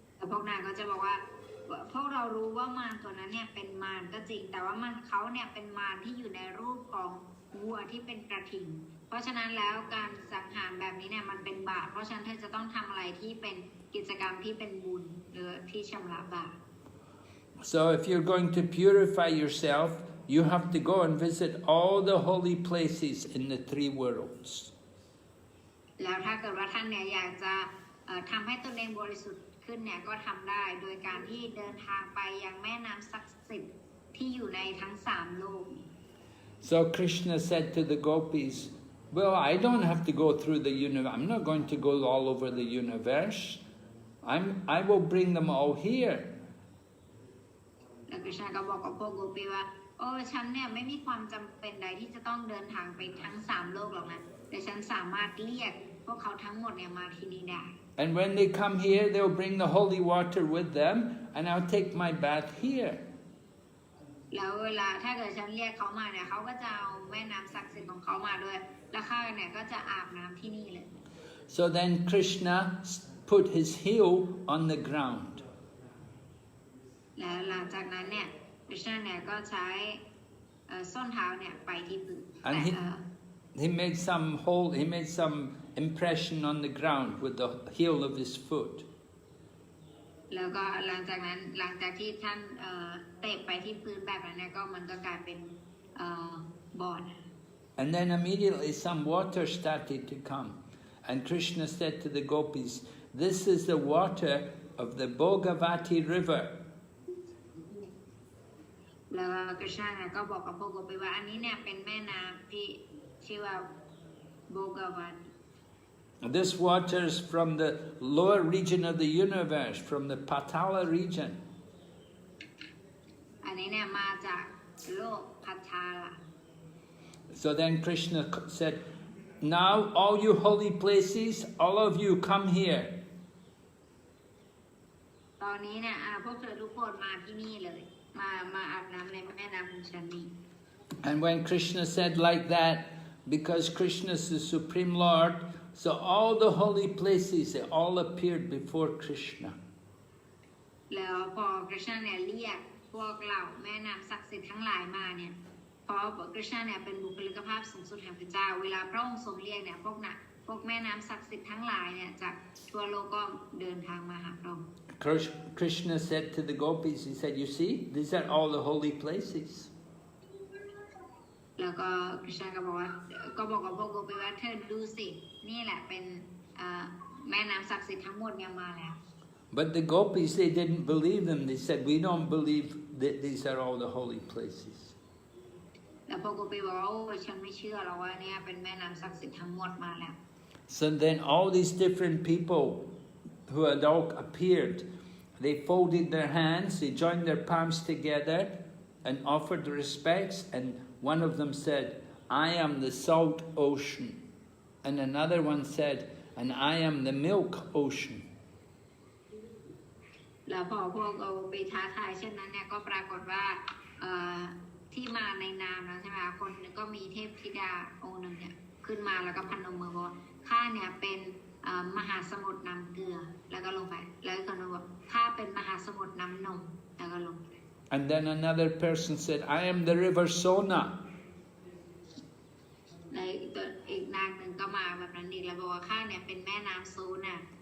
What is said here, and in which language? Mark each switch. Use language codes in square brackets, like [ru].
[th] พวกนางก็จะบอกว่าพวกเรารู้ว่ามารตัวนั้นเนี่ยเป็นมารก็จริงแต่ว่าเขาเนี่ยเป็นมารที่อยู่ในรูปของวัวที่เป็นกระทิงเพราะฉะนั้นแล้วการสังหารแบบนี้เนี่ยมันเป็นบาปเพราะฉะนั้นเธอจะต้องทำอะไรที่เป็นกิจกรรมที่เป็นบุญหรือที่ชำระบาป [en] So if you're going to purify yourself, you have to go and visit all the holy places in the three worlds. [th] แล้วถ้าเกิดว่าท่านเนี่ยอยากจะทำให้ตนเองบริสุทธิ์ขึ้นเนี่ยก็ทำได้โดยการที่เดินทางไปยังแม่น้ำศักดิ์สิทธิ์ที่อยู่ในทั้ง3โลก [en] So Krishna said to the gopis, "Well, I don't have to go through the universe. I'm not going to go all over the universe. I will bring them all here." [th] แล้วกฤษณะก็บอกกับพวกโกปีว่าโอ้ฉันเนี่ยไม่มีความจำเป็นใดที่จะต้องเดินทางไปทั้ง3โลกหรอกนะแต่ฉันสามารถเรียกพวกเขาทั้งหมดเนี่ยมาที่นี่ได้ [en] And when they come here, they'll bring the holy water with them, and I'll take my bath here. [th] แล้วเวลาถ้าเกิดฉันเรียกเขามาเนี่ยเขาก็จะเอาแม่น้ำศักดิ์สิทธิ์ของเขามาด้วยแล้วข้าเนี่ยก็จะอาบน้ำที่นี่เลย [en] So then Krishna put his heel on the ground. [th] แล้วหลังจากนั้นเนี่ยกฤษณะเนี่ยก็ใช้ส้นเท้าเนี่ยไปที่พื้น [en] And he made some impression on the ground with the heel of his foot. [th] แล้วก็หลังจากที่ท่านเตะไปที่พื้นแบบนั้นเนี่ยก็มันก็กลายเป็นบ่อ [en] And then immediately some water started to come. And Krishna said to the gopis, "This is the water of the Bhogavati river." [th] แล้วกฤษณะเนี่ยก็บอกกับพวกโกปีว่าอันนี้เนี่ยเป็นแม่น้ำที่ชื่อว่าโบกวัต [en] This water is from the lower region of the universe, from the Patala region. [th] อันนี้เนี่ยมาจากโลกพัทาลา [en] So then Krishna said, "Now all you holy places, all of you come here." [th] ตอน อนนี้เนี่ยพวกเธอทุกคนมาที่นี่เลยมาอาบน้ำในแม่น้ำของฉันนี่ [en] And when Krishna said like that, because Krishna is the Supreme Lord, so all the holy places, they all appeared before Krishna. [th] แล้วพอคริชนาเนี่ยเรียกพวกเหล่าแม่น้ำศักดิ์สิทธิ์ทั้งหลายมาเนี่ยเพราะคริชนาเนี่ยเป็นบุคลิกภาพสูงสุดแห่งพระเจ้าเวลาพระองค์ทรงเรียกเนี่ยพวกแม่น้ำศักดิ์สิทธิ์ทั้งหลายเนี่ยจากทั่วโลกก็เดินทางมาหาพระองค์ [en] Krishna said to the gopis, he said, you see, these are all the holy places. [th] แล้วก็คริชนาก็บอกกับพวกโกปิว่าเธอดูสินี่แหละเป็นแม่น้ำศักดิ์สิทธิ์ทั้งหมดเนี่ยมาแล้ว [en] But the gopis, they didn't believe them. They said, we don't believe that these are all the holy places. [th] แล้วพวกโกปิบอกว่าโอ้ฉันไม่เชื่อหรอกว่าเนี่ยเป็นแม่น้ำศักดิ์สิทธิ์ทั้งหมดมาแล้ว [en] So then all these different people who had all appeared, they folded their hands, they joined their palms together and offered respects, and one of them said, I am the salt ocean. And another one said, and I am the milk ocean. [th] แล้วพอพวกเอาไปท้าทายเช่นนั้นเนี่ยก็ปรากฏว่าที่มาในนามแล้วใช่ไหมคนนึงก็มีเทพธิดาองค์หนึ่งเนี่ยขึ้นมาแล้วก็พนมมือบอกข้าเนี่ยเป็นมหาสมุทรน้ำเกลือแล้วก็ลงไปแล้วคนนึงบอกข้าเป็นมหาสมุทรน้ำนมแล้วก็ลง [en] And then another person said, I am the river Sona. [th] แล้วอีกนางหนึ่งก็มาแบบนั้นอีกแล้วบอกว่าข้าเนี่ยเป็นแม่น้ำโซน่ะ